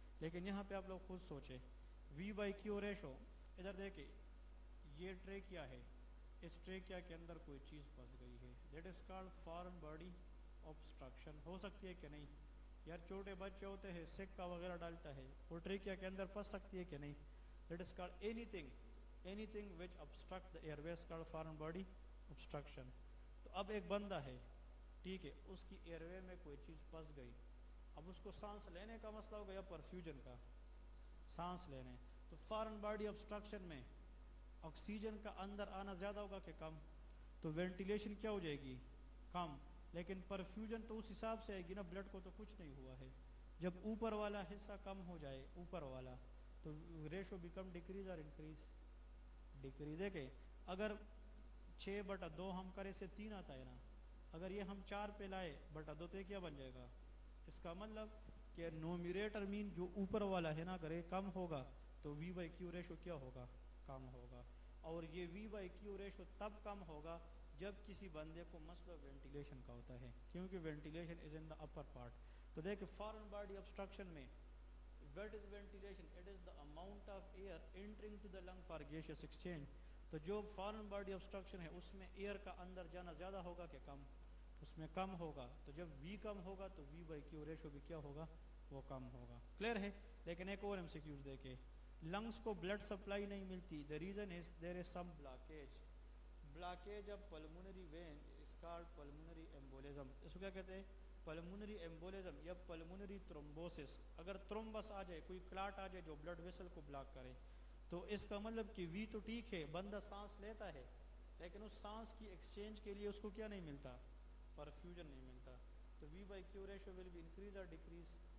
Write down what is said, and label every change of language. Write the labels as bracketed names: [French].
[Urdu] لیکن یہاں پہ آپ لوگ خود سوچیں، V/Q ریشو ادھر دیکھیں، یہ ٹریکیا ہے، اس ٹریکیا کے اندر کوئی چیز پھنس گئی ہے، [English] That is called foreign body obstruction. [Urdu] ہو سکتی ہے کہ نہیں؟ یار چھوٹے بچے ہوتے ہیں سکہ وغیرہ ڈالتا ہے وہ ٹریکیا کے اندر پھنس سکتی ہے کہ نہیں. [English] That is called anything which obstruct the airways called foreign body obstruction. [Urdu] تو اب ایک بندہ ہے ٹھیک ہے اس کی ایئر وے میں کوئی چیز پھنس گئی, اب اس کو سانس لینے کا مسئلہ ہو گیا پرفیوژن کا, سانس لینے. تو فارن باڈی obstruction میں آکسیجن کا اندر آنا زیادہ ہوگا کہ کم, تو وینٹیلیشن کیا ہو جائے گی کم, لیکن پرفیوژن تو اس حساب سے آئے گی نا, بلڈ کو تو کچھ نہیں ہوا ہے. جب اوپر والا حصہ کم ہو جائے اوپر والا تو ریشو بیکم ڈیکریز اور انکریز, ڈیکریز ہے کہ اگر 6/2 ہم کرے سے 3 آتا ہے نا, اگر یہ ہم 4 پہ لائے بٹا 2 تو یہ کیا بن جائے گا. اس کا مطلب کہ نومیریٹر مین جو اوپر والا ہے نا اگر یہ کم ہوگا تو V/Q ریشو کیا ہوگا کم ہوگا. اور یہ V/Q ریشو تب کم ہوگا جب کسی بندے کو مسئلہ وینٹیلیشن کا ہوتا ہے, کیونکہ [English] Ventilation is in the upper part. [Urdu] تو دیکھیں [English] Foreign body obstruction میں what is ventilation, it is the amount of air entering to the lung for gaseous exchange. [Urdu] تو جو فارن باڈی obstruction ہے اس میں ایئر کا اندر جانا زیادہ ہوگا کہ کم, اس میں کم ہوگا. تو جب V کم ہوگا تو V/Q ریشو بھی کیا ہوگا وہ کم ہوگا. کلیئر ہے. لیکن ایک اور MCQs دیکھیں, لنگس کو بلڈ سپلائی نہیں ملتی, [English] the reason is there is some blockage of pulmonary vein is called pulmonary embolism. [Urdu] اس کو کیا کہتے ہیں پلمونری ایمبولزم یا پلمونری تھرومبوسس. اگر تھرومبس آ جائے, کوئی کلاٹ آ جائے جو بلڈ ویسل کو بلاک کرے, تو اس کا مطلب کہ V تو ٹھیک ہے بندہ سانس لیتا ہے لیکن اس سانس کی ایکسچینج کے لیے اس کو کیا نہیں ملتا, پرفیوژن نہیں ملتا. تو V/Q ratio [English] will be increase [Urdu] اور ڈیکریز.